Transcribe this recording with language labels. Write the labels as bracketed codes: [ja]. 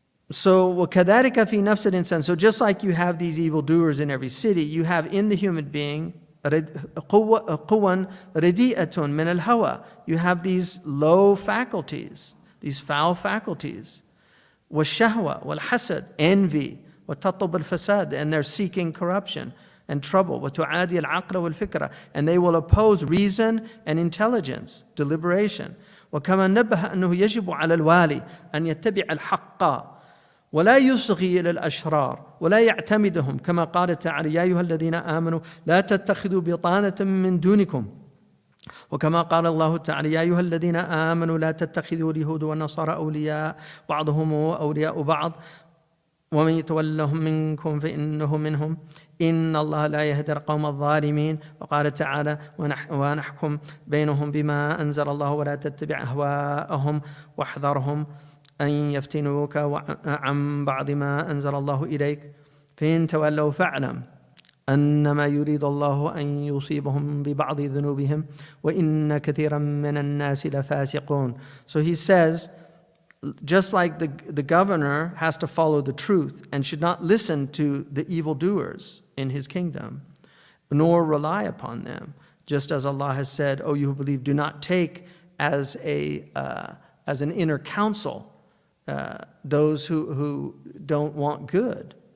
[en] So [ar] وَكَذَلِكَ فِي نَفْسِ الْإِنسَانِ, [en] so just like you have these evildoers in every city, you have in the human being [ar] قُوًا رَدِيئَةٌ مِنَ الْهَوَى. [en] You have these low faculties, these foul faculties. [ar] وَالشَّهْوَةِ وَالْحَسَدِ, envy. وَتَطْلُبُ الْفَسَادِ, [en] and they're seeking corruption and trouble. [ar] وَتُعَادِي الْعَقْلَ وَالْفِكْرَةِ, [en] and they will oppose reason and intelligence, deliberation. [ar] وَكَمَا نَبَّهَ أَنَّهُ يَجِبُ عَلَى الْوَالِي أَنْ يَتَّبِعَ الْحَقَّ ولا يصغي إلى الأشرار ولا يعتمدهم كما قال تعالى يا أيها الذين آمنوا لا تتخذوا بطانة من دونكم وكما قال الله تعالى يا أيها الذين آمنوا لا تتخذوا اليهود والنصارى أولياء بعضهم أولياء بعض ومن يتولهم منكم فإنه منهم إن الله لا يهدي القوم الظالمين. وقال تعالى ونحكم بينهم بما أنزل الله ولا تتبع أهواءهم واحذرهم أن يفتنوك عن بعض ما أنزل الله إليك فإن تولوا فاعلم أنما يريد الله أن يصيبهم ببعض ذنوبهم وإن كثيرا من الناس لفاسقون. [en] So he says, just like the governor has to follow the truth and should not listen to the evildoers in his kingdom, nor rely upon them, just as Allah has said, O you who believe, do not take as an inner counsel those who don't want good.